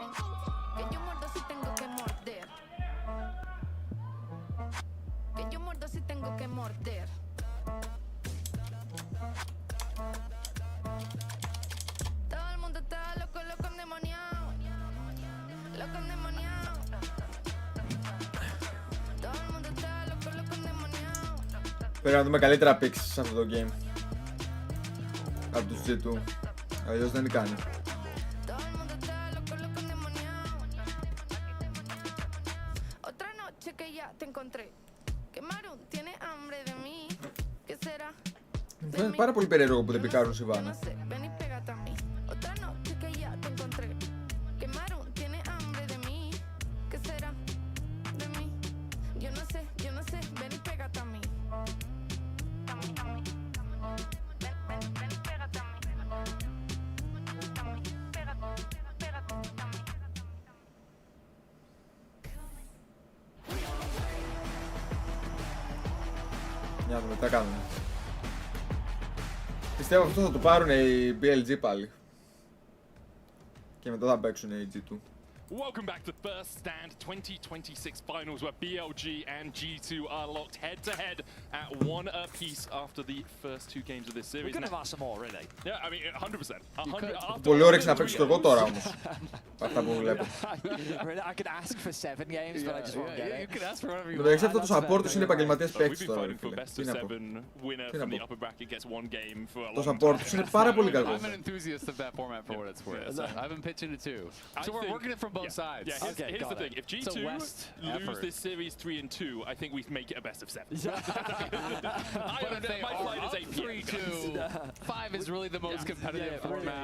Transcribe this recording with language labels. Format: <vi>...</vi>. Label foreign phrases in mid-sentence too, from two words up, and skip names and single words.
<es>Que yo muerdo si tengo que morder. Que yo muerdo si tengo que morder. Todo el mundo está loco, loco endemoniado. Loco endemoniado. Todo el mundo está loco, loco endemoniado.</es> <el>Πρέπει να δούμε καλύτερα picks σε αυτό το game από τους G2. Αλλιώς δεν κάνει.</el> <es>Otra noche que ya te encontré. Que Maru tiene hambre de mí. ¿Qué será?</es> <el>Είναι πάρα πολύ περίεργο που δεν πικάρουν Σιβάνα.</el> <es>Ven y pégate a mí. Otra noche que ya te encontré. Que Maru tiene hambre de mí. ¿Qué será? De mí. Yo no sé. Ven y pégate a mí. Ven y pégate a mí. Pégate a mí.</es> <el>Για να δούμε τι θα κάνουν. Πιστεύω αυτό θα το πάρουν οι BLG πάλι. Και μετά θα παίξουν οι G2.</el> <en>Welcome back to First Stand 2026 finals where BLG and G2 are locked head to head at 1 apiece after the first 2 games of this series. We could have asked some more, really. Yeah, I mean 100%.</en> <el>Πολύ όρεξη να παίξω εγώ τώρα όμως. Αυτά που βλέπω.</el> <en>I could ask for 7 games, but I just won't get it. You could ask for whatever you</en> <el>Το</el> <en>want.</en> <el>εξή αυτό τους support τους είναι επαγγελματίες παίκτες</el> <en>We've been</en> <el>τώρα.</el> <en>fighting for best of 7 winner from the upper bracket gets 1 game for a long</en> <el>Το support τους είναι πάρα πολύ καλό.</el> <en>I'm an enthusiast of that format for what it's worth. I've been pitching it too. So we're working it from both sides. Yeah, here's the thing. If G2 lose this series 3-2, I think we make it a best of 7. But if they are up 3-2, 5 is really the most competitive format.</en>